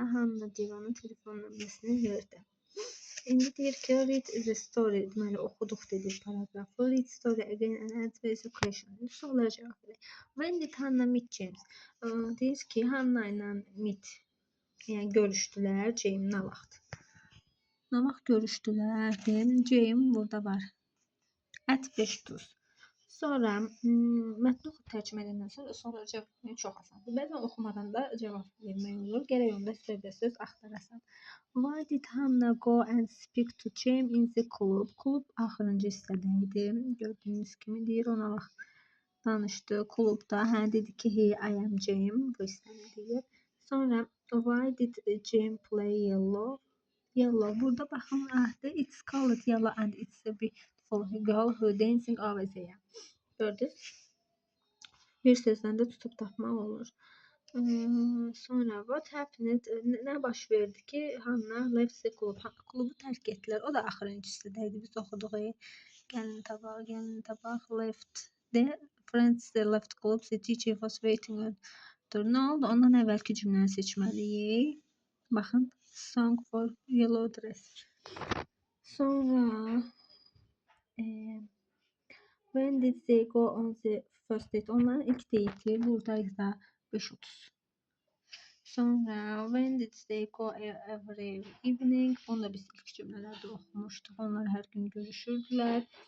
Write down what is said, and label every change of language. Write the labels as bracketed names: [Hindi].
[Azerbaijani] Hannah deyir onun telefon nömrəsini verdi. İndi deyir ki, [English] read the story. [Azerbaijani] Deməli, oxuduq dedik paragrafı. [English] Read story again and answer the question. [Azerbaijani] Suallara cavab verək. [English] When did Hannah meet James? [Azerbaijani] Deyir ki, Hannah ilə yəni görüşdülər. James nə vaxt? Nə vaxt görüşdülər? James burada var. [English] At 5:30. [Azerbaijani] Sonra mətni oxuyub tərcümə edəndən sonra cavab vermək çox asandır. Bəzən oxumadan da cavab vermək olur. Gərək onda söz axtarasan. [English] Why did Hannah go and speak to James in the club? [Azerbaijani] Klub axırıncı hissədə idi. Gördüyünüz kimi deyir ona vaxt danışdı klubda. Dedi ki, [English] "Hey, I am James." [Azerbaijani] Bu hissəni deyir. [English] Sonra why did James play yellow? Yellow. Burada baxın, it's called yellow and it's a beautiful girl who dancing over there. [Azerbaijani] Gördünüz? Bir sözdən də tutub tapmaq olur. Sonra [English] what happened? [Azerbaijani] Nə baş verdi ki, [English] Hannah left the club. [Azerbaijani] Klubu tərk etdilər. O da axırıncı hissədəydi. Biz oxuduq. Gəlin tabaq. Left. [English] Friends they left club. The teacher was waiting on. [Azerbaijani] Nə oldu? Ondan əvvəlki cümləni seçməliyik. [English] Baxın. Song for yellow dress. Sonra when did they go on the first date? [Azerbaijani] Onların ilk date'i buradaydı da 5:30. [English] Sonra when did they go every evening? [Azerbaijani] Onu da biz ilk cümlələrdə oxumuşduq. Onlar hər gün görüşürdülər.